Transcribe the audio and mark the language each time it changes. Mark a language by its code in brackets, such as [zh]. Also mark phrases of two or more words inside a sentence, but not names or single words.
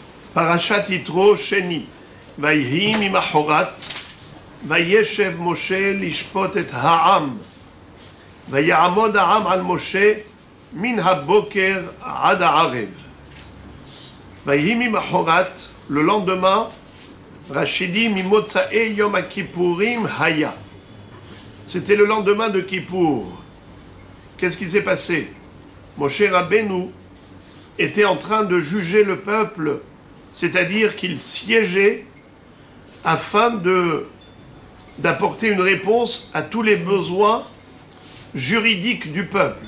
[he] פרשת יתרו שני. ויהי ממחרת. וישב משה לשפוט את העם. ויעמד העם על משה מן הבקר עד הערב. ויהי ממחרת. [fr] Le lendemain, [he] רש"י ממוצאי יום כיפורים היה. [fr] C'était le lendemain de Kippour. Qu'est-ce qui s'est passé? Moshe Rabbeinu était en train de juger le peuple, c'est-à-dire qu'il siégeait afin d'apporter une réponse à tous les besoins juridiques du peuple.